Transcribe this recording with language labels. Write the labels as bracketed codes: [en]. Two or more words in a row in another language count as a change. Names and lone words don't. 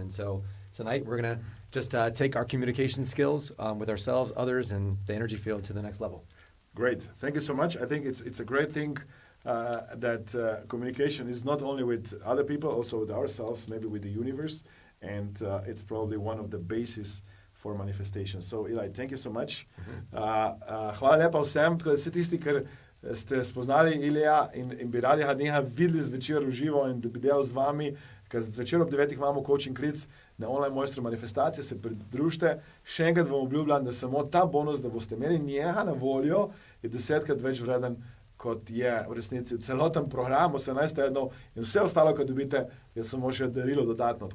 [en] And so tonight we're going to just take our communication skills with ourselves, others, and the energy field to the next level. Great. Thank you so much. I think it's a great thing that communication is not only with other people, also with ourselves, maybe with the universe. And it's probably one of the bases for manifestation. So, Eli, thank you so much. [sl] Hvala lepa vsem, tako da vsi tisti, ki ste spoznali Ilija in bi radi ga videli zvečer v živo in da bi delal z vami, ker zvečer ob 9 imamo coaching klic na online Mojstru Manifestacije, se pridružite. Še enkrat vam obljubljam, da samo ta bonus, da boste imeli njega na voljo, je 10-krat več vreden, kot je v resnici celoten program, 18 tednov in vse ostalo, kar dobite, je samo še darilo dodatno.